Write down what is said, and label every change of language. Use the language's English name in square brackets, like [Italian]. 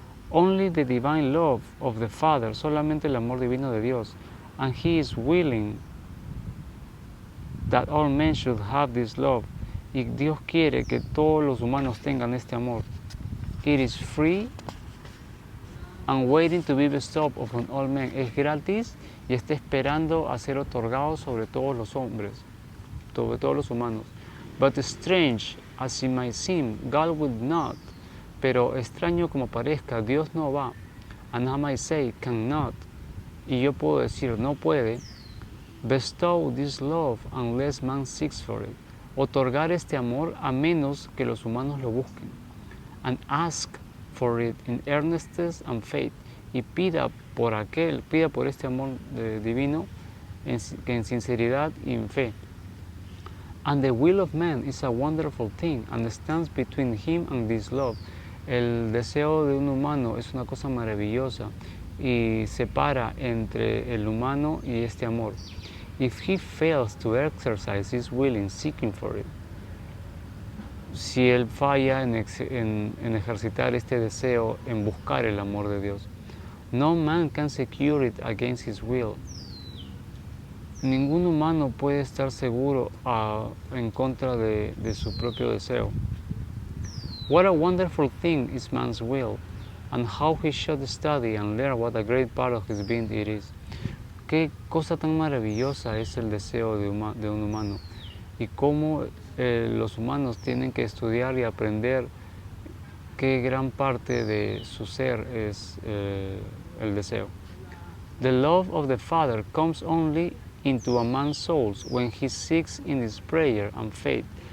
[English] Only the divine love of the Father, [Spanish] solamente el amor divino de Dios, [English] and He is willing that all men should have this love. [Spanish] Y Dios quiere que todos los humanos tengan este amor. [English] It is free and waiting to be bestowed upon all men. [Spanish] Es gratis y está esperando a ser otorgado sobre todos los hombres, sobre todos los humanos. [English] But strange as it might seem, God would not. [Spanish] Pero extraño como parezca, Dios no va. [English] And I might say, cannot. [Spanish] Y yo puedo decir, no puede. [English] Bestow this love unless man seeks for it. [Spanish] Otorgar este amor a menos que los humanos lo busquen. [English] And ask for it in earnestness and faith. [Spanish] Y pida por este amor divino en sinceridad y en fe. [English] And the will of man is a wonderful thing and stands between him and this love. [Spanish] El deseo de un humano es una cosa maravillosa y separa entre el humano y este amor. [English] If he fails to exercise his will in seeking for it, [Spanish] si él falla en ejercitar este deseo, en buscar el amor de Dios, [English] No man can secure it against his will. [Spanish] Ningún humano puede estar seguro en contra de su propio deseo. [English] What a wonderful thing is man's will, and how he should study and learn what a great part of his being it is. [Spanish] Qué cosa tan maravillosa es el deseo de un humano, y cómo los humanos tienen que estudiar y aprender qué gran parte de su ser es el deseo. [English] The love of the Father comes only into a man's soul when he seeks in his prayer and faith.